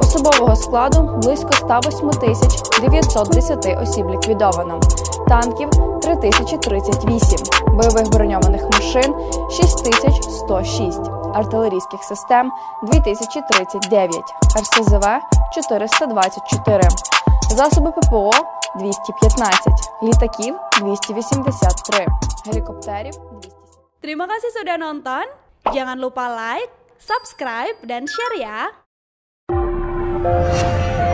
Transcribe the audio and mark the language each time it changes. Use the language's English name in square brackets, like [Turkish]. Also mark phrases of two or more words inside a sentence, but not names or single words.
[Ukrainian] Особового складу близько 108 910 осіб ліквідовано, танків 3038, бойових броньованих машин 6106, артилерійських систем 2039, РСЗВ 424, засоби ППО 215, літаків 283, helikopterів 200. [Indonesian] Terima kasih sudah nonton. Jangan lupa [English] like, subscribe, [Indonesian] dan share ya.